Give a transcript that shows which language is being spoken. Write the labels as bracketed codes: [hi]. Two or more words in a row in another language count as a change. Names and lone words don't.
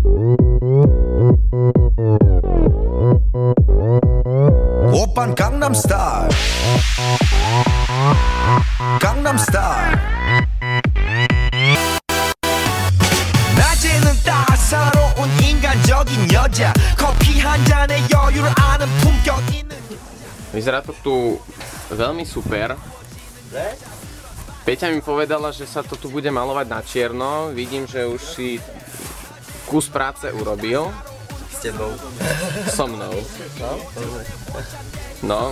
[ko] Oppan Gangnam Style Gangnam Style 낮에는 따사로운 인간적인 여자 커피 한 잔에 여유를 아는 품격 있는 [sk] Vyzerá to tu veľmi super. Peťa mi povedala, že sa to tu bude malovať na čierno. Vidím, že už si kus práce urobil. S tebou. So mnou. No.